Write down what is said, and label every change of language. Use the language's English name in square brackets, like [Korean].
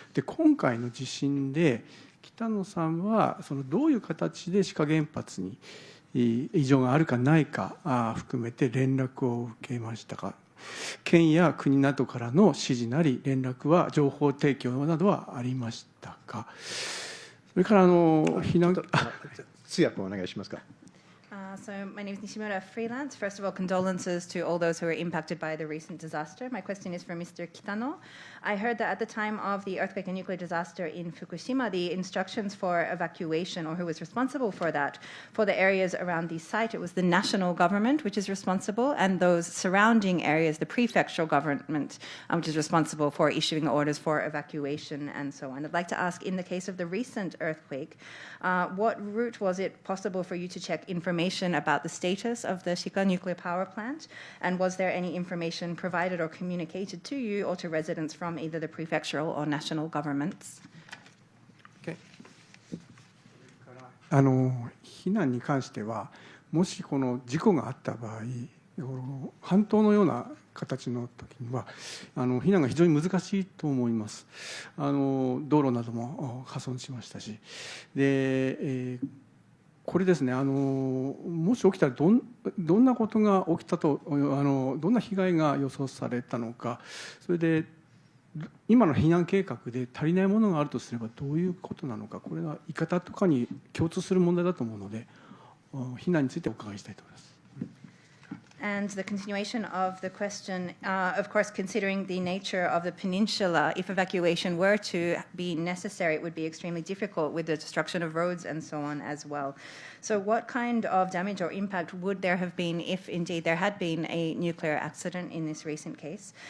[Japanese] で、今回の地震で北野さんはどういう形で志賀原発に異常があるかないか含めて連絡を受けましたか。県や国などからの指示なり連絡は情報提供などはありましたか。それから避難通訳お願いしますか。 [English] So my name is Nishimura, freelance. First of all, condolences to all those who were impacted by the recent disaster. My question is for Mr. Kitano. I heard that at the time of the earthquake and nuclear disaster in Fukushima, the instructions for evacuation, or who was responsible for that, for the areas around the site, it was the national government which is responsible, and those surrounding areas, the prefectural government, which is responsible for issuing orders for evacuation and so on. I'd like to ask, in the case of the recent earthquake, what route was it possible for you to check information about the status of the Shiga nuclear power plant? And was there any information provided or communicated to you or to residents from either the prefectural or national governments? Okay. [Japanese] 避難に関しては、もしこの事故があった場合、半島のような形の時には避難が非常に難しいと思います。道路なども破損しましたし、で、これですね、もし起きたらどんなことが起きたとどんな被害が予想されたのか、それで今の避難計画で足りないものがあるとすればどういうことなのか、これは言い方とかに共通する問題だと思うので、避難についてお伺いしたいと思います。 [English] And the continuation of the question, of course, considering the nature of the peninsula, if evacuation were to be necessary, it would be extremely difficult with the destruction of roads and so on as well. So what kind of damage or impact would there have been if indeed there had been a nuclear accident in this recent case?